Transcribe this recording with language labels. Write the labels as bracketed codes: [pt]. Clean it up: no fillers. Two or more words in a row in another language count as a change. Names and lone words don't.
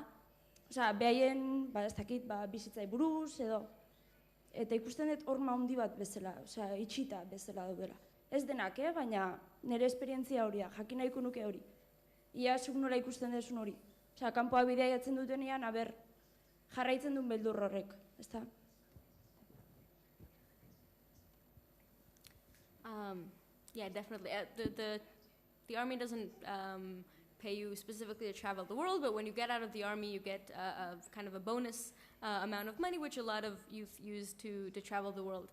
[eu] Osea, behaien, ez dakit, bizitzai buruz edo, eta ikusten dut horma handi bat bezala, osea, itxita bezala daudela. Ez denak, baina nire esperientzia hori, jakin nahiko nuke hori. Ia zuk nola ikusten duzun hori. Osea, kanpoa bidaiatzen dutenean, jarraitzen duen beldur horrek, ezta? [en] Yeah, definitely. The army doesn't pay you specifically to travel the world, but when you get out of the army, you get kind of a bonus amount of money, which a lot of youth use to travel the world.